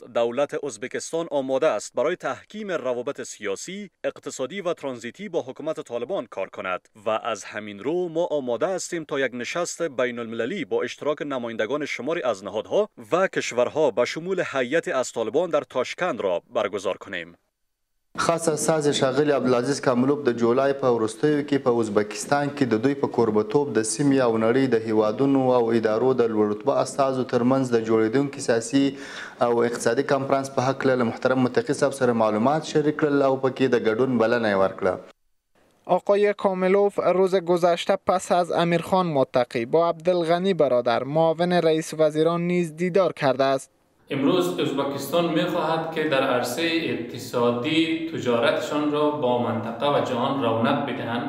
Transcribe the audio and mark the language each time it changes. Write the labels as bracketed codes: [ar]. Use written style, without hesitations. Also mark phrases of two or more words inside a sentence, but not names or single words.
[fa] دولت ازبکستان آماده است برای تحکیم روابط سیاسی، اقتصادی و ترانزیتی با حکومت طالبان کار کند و از همین رو ما آماده هستیم تا یک نشست بین المللی با اشتراک نمایندگان شماری از نهادها و کشورها به شمول هیئت از طالبان در تاشکند را برگزار کنیم. [ps] خاص استازي ښاغلي عبدالعزیز کاملوف د جولای په وروستیو کې په ازبکستان کې د دوی په کوربتوب د سیمې او نړۍ د هیوادونو او ادارو د لوړ رتبه استازو ترمنځ د جوړېدونکي سیاسي او اقتصادي کنفرانس په هکله له محترم متقي صاحب سره معلومات شریک کړل او پکې د ګډون بلنه یې ورکړه. [fa] آقای کاملوف روز گذشته پس از امیرخان متقی با عبدالغنی برادر معاون رئیس وزیران نیز دیدار کرده است. امروز ازبکستان می‌خواهد که در عرصه اقتصادی تجارتشان را با منطقه و جهان رونق بدهند.